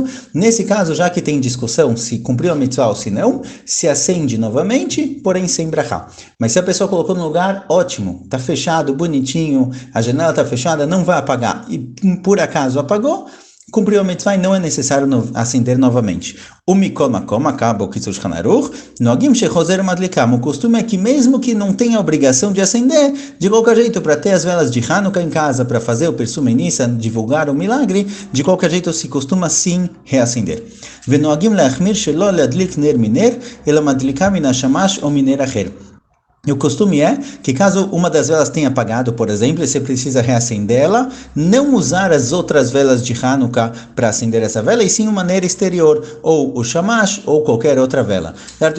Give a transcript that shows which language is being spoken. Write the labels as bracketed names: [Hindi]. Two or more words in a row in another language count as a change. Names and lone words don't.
[Portuguese] Nesse caso, já que tem discussão se cumpriu a mitzvah ou se não, se acende novamente, porém sem brachá. Mas se a pessoa colocou no lugar, ótimo, tá fechado, bonitinho, a janela tá fechada, não vai apagar, e por acaso apagou, cumpriu a mitzvah e não é necessário acender novamente. [Hebrew] ומכל מקום, [Portuguese] acaba o Kitzur Shulchan Aruch, [Hebrew] נוהגים שחוזר מדליקם. [Portuguese] O costume é que mesmo que não tenha obrigação de acender, de qualquer jeito, para ter as velas de Hanukkah em casa, para fazer o [Hebrew] פרסומי ניסא, [Portuguese] divulgar o milagre, de qualquer jeito se costuma sim reacender. [Hebrew] ונוהגים להחמיר שלא להדליק נר מנר, אלא מדליקם מן השמש או מנר אחר. [Portuguese] E o costume é que caso uma das velas tenha apagado, por exemplo, você precisa reacendê-la, não usar as outras velas de Hanukkah para acender essa vela, e sim uma maneira exterior, ou o shamash, ou qualquer outra vela. Certo?